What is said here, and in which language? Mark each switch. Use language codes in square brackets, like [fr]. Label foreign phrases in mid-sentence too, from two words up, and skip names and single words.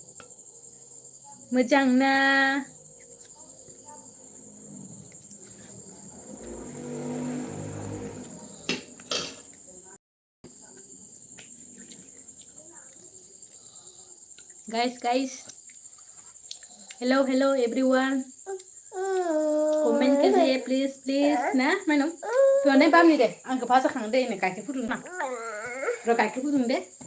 [brx] मोजां ना [en] guys hello everyone [hi] कमेन्ट कीजिए प्लीज [brx] ना माइनाव तुआने बामि दे आंखौ भाजा खांनो दे नै गाइखेर फुदुंना र' गाइखेर फुदुं दे